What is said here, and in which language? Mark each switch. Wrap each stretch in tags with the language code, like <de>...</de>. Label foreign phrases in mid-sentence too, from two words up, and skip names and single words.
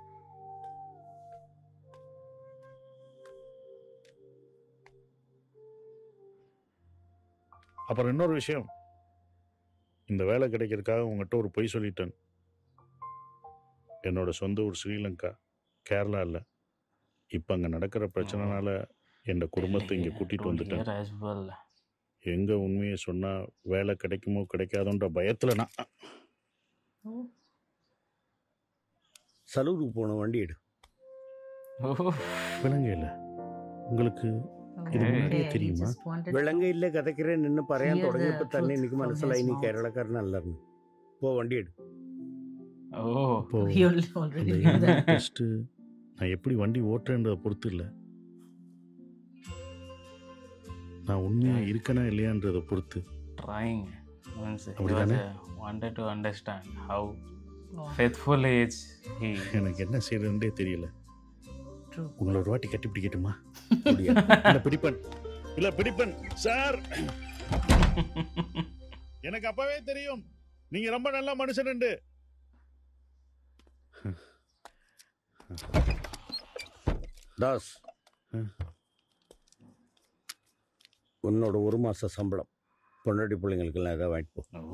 <ta>அப்புறம் இன்னொரு விஷயம், இந்த வேலை கிடைக்கிறதுக்காக உங்கள்கிட்ட ஒரு பொய் சொல்லிட்டேன். என்னோட சொந்த ஊர் ஸ்ரீலங்கா, கேரளா இல்லை. இப்போ அங்கே நடக்கிற பிரச்சனைனால என் குடும்பத்தை இங்கே கூட்டிகிட்டு வந்துட்டேன்.</ta> <en>Here as well.</en> <ta>எங்கே உண்மையை சொன்னால் வேலை கிடைக்குமோ கிடைக்காதோன்ற பயத்தில் நான் சலூருக்கு போன வண்டி எடு. விளங்கையில் உங்களுக்கு</ta> <ml>ഇത് മുന്നേ</ml> <ta>தெரியுமா?</ta> <ml>വിളങ്കയില്ല കഥക്കരെ നിന്ന് പറയാൻ തുടങ്ങിയപ്പോൾ തന്നെ എനിക്ക് മനസ്സിലായി നീ കേരളക്കാരനല്ലെന്ന്. പോ വണ്ടി എടു.</ml> <ta>டெஸ்ட் நான் எப்படி வண்டி ஓட்டுறேன்றதை பொறுத்து இல்லை, நான் உண்மையா இருக்கனா இல்லையான்றதை பொறுத்து.</ta> <en>Trying means he</en> <ta>அப்படிதானே?</ta> <en>wanted to understand how faithful is he.</en> <ta>எனக்கு என்ன செய்யறதுன்றே தெரியல.</ta> <en>True.</en> <ta>உங்களை ஒரு வாட்டி கட்டி பிடிக்கட்டுமா? இல்ல பிடிப்பன் சார். எனக்கு அப்பவே தெரியும் நீங்க ரொம்ப நல்ல மனுஷன். தாஸ், உன்னோட 1 மாச சம்பளம் பொண்டாட்டி பிள்ளைங்களுக்கெல்லாம் ஏதாவது வாங்கிட்டு போ.</ta>